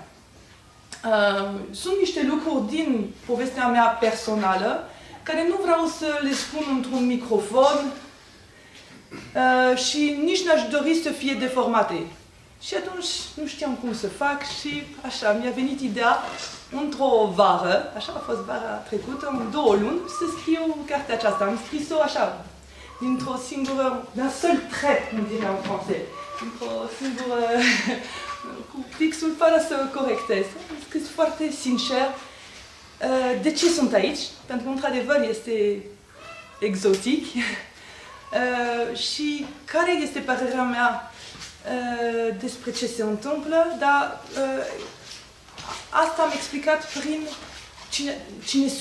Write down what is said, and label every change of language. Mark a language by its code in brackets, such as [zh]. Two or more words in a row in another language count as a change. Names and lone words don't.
[ro] Sunt niște lucruri din povestea mea personală care nu vreau să le spun într-un microfon și nici n-aș dori să fie deformate. Și atunci nu știam cum să fac și așa mi-a venit ideea într-o vară, așa a fost vara trecută, în 2 luni, să scriu cartea aceasta. Am scris-o așa, dintr-o singură, [fr] d'un seul trait, cum dirait en français, [ro] dintr-o singură, cu pixul fără să corectez. Am scris foarte sincer de ce sunt aici, pentru că într-adevăr este exotic și care este părerea mea despre ce se întâmplă, dar asta am explicat prin cine sunt.